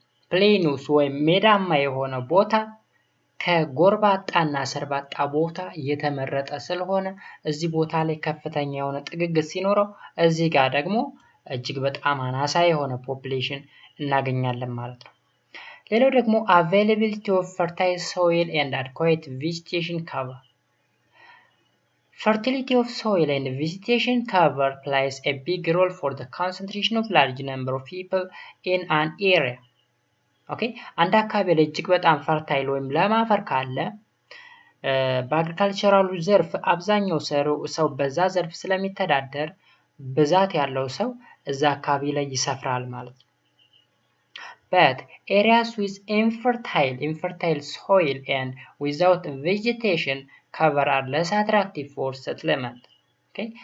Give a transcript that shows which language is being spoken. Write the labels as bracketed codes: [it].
[am] ፕሌኑስ ወይም ሜዳማ የሆነ ቦታ ከጎርባጣና ሰርባጣ ቦታ የተመረጠ ስለሆነ እዚህ ቦታ ላይ ከፍተኛ የሆነ ጥግግት ሲኖረው እዚህ ጋር ደግሞ እጅግ በጣም አናሳ የሆነ ፖፑሌሽን እናገኛለን ማለት ነው። ሌላው ደግሞ [en] availability of fertile soil and adequate vegetation cover. Fertility of soil and vegetation cover plays a big role for the concentration of large number of people in an area. Okay? [am] አንድ አካባቢ ላይ እጅግ በጣም ፈርታይል ወይም ለም አፈር ካለ በአግሪካልቸራሉ ዘርፍ አብዛኛው ሰው በዛ ዘርፍ ስለሚተዳደር ብዛት ያለው ሰው እዛ አካባቢ ላይ ይሰፍራል ማለት ነው። [en] But areas with infertile soil and without vegetation cover are less attractive for settlement. [am] Okay?